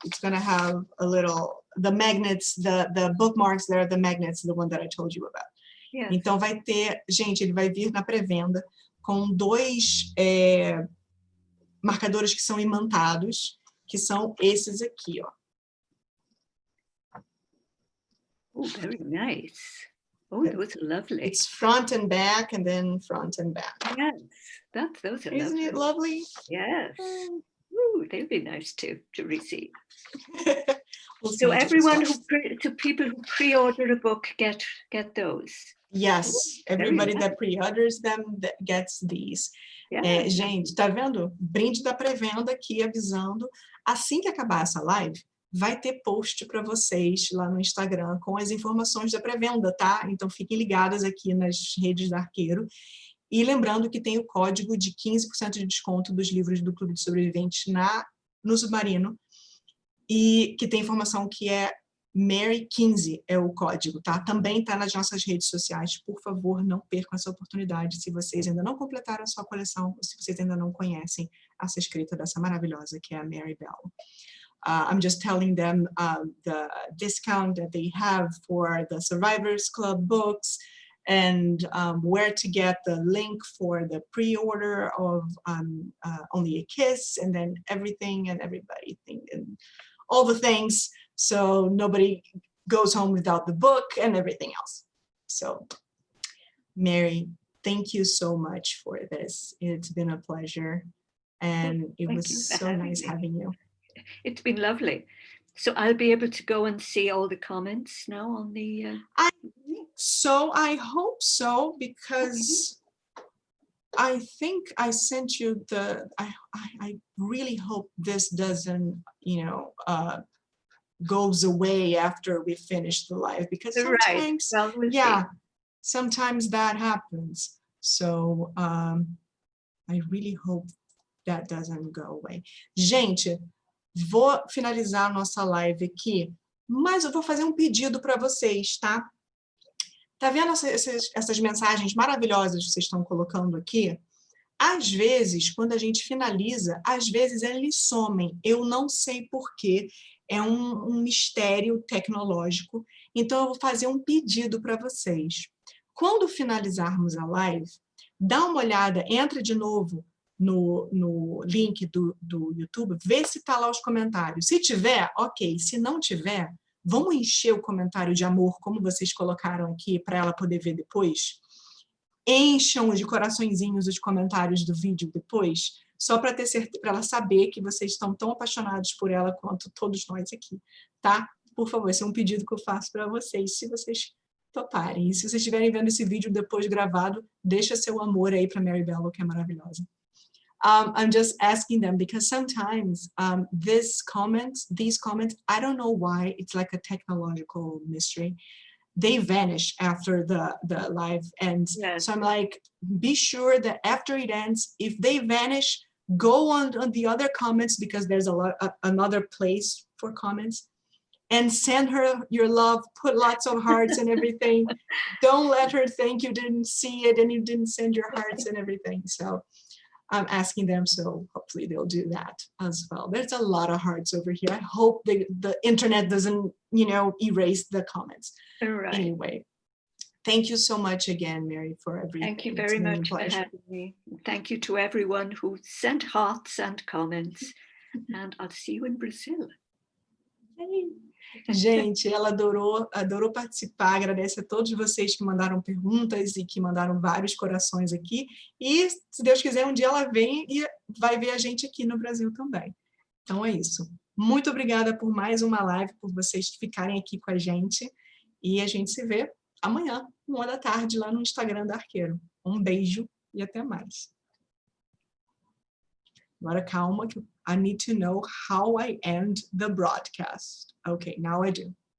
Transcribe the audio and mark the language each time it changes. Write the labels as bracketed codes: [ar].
[en] It's gonna have a little, the magnets, the bookmarks there, the magnets, the one that I told you about. Yes. [pt] Então vai ter, gente, ele vai vir na pré-venda com 2 marcadores que são imantados, que são esses aqui, ó. [en] Oh, very nice. Oh, those are lovely. It's front and back, and then front and back. Yes, those are Isn't lovely. it lovely? Yes. Ooh, they'll be nice to receive. We'll So see. everyone people who pre-order a book get those. Yes, everybody nice. that pre-orders them gets these. Yeah. [pt] Gente, tá vendo? Brinde da pré-venda aqui avisando. Assim que acabar essa live, vai ter post para vocês lá no Instagram com as informações da pré-venda, tá? Então fiquem ligadas aqui nas redes da Arqueiro. E lembrando que tem o código de 15% de desconto dos livros do Clube de Sobreviventes no Submarino. E que tem informação que é Mary 15 é o código, tá? Também tá nas nossas redes sociais. Por favor, não percam essa oportunidade se vocês ainda não completaram a sua coleção ou se vocês ainda não conhecem essa escrita dessa maravilhosa que é a Mary Balogh. [en] I'm just telling them the discount that they have for the Survivors Club books and where to get the link for the pre-order of Only a Kiss, and then everything and everybody and all the things, so nobody goes home without the book and everything else. So, Mary, thank you so much for this. It's been a pleasure, and it was so nice having you. It's been lovely. So I'll be able to go and see all the comments now on the... I think so. I hope so, because I think I sent you the... I really hope this doesn't, you know, goes away after we finish the live, because sometimes, right. Well, we'll yeah, see. Sometimes that happens. So I really hope that doesn't go away. [pt] Gente, vou finalizar a nossa live aqui, mas eu vou fazer um pedido para vocês, tá? Tá vendo essas mensagens maravilhosas que vocês estão colocando aqui? Às vezes, quando a gente finaliza, às vezes eles somem. Eu não sei por quê. É um mistério tecnológico. Então, eu vou fazer um pedido para vocês. Quando finalizarmos a live, dá uma olhada, entra de novo no link do YouTube, vê se está lá os comentários. Se tiver, ok. Se não tiver, vamos encher o comentário de amor, como vocês colocaram aqui, para ela poder ver depois. Encham de coraçõezinhos os comentários do vídeo depois, só para ter certeza, para ela saber que vocês estão tão apaixonados por ela quanto todos nós aqui, tá? Por favor, esse é um pedido que eu faço para vocês, se vocês toparem. E se vocês estiverem vendo esse vídeo depois gravado, deixa seu amor aí para Mary Balogh, que é maravilhosa. [en] I'm just asking them because sometimes these comments, I don't know why, it's like a technological mystery. They vanish after the live ends. Yes. So I'm like, be sure that after it ends, if they vanish, go on the other comments, because there's another place for comments, and send her your love, put lots of hearts and everything. Don't let her think you didn't see it and you didn't send your hearts and everything. So I'm asking them, so hopefully they'll do that as well. There's a lot of hearts over here. I hope the internet doesn't, you know, erase the comments. Right. Anyway, thank you so much again, Mary, for everything. Thank you very much for having me. Thank you to everyone who sent hearts and comments. And I'll see you in Brazil. Yay. [pt] Gente, ela adorou participar, agradece a todos vocês que mandaram perguntas e que mandaram vários corações aqui, e se Deus quiser, um dia ela vem e vai ver a gente aqui no Brasil também. Então é isso. Muito obrigada por mais uma live, por vocês ficarem aqui com a gente, e a gente se vê amanhã, 13h, lá no Instagram da Arqueiro. Um beijo e até mais. Agora calma, que [en] I need to know how I end the broadcast. Okay, now I do.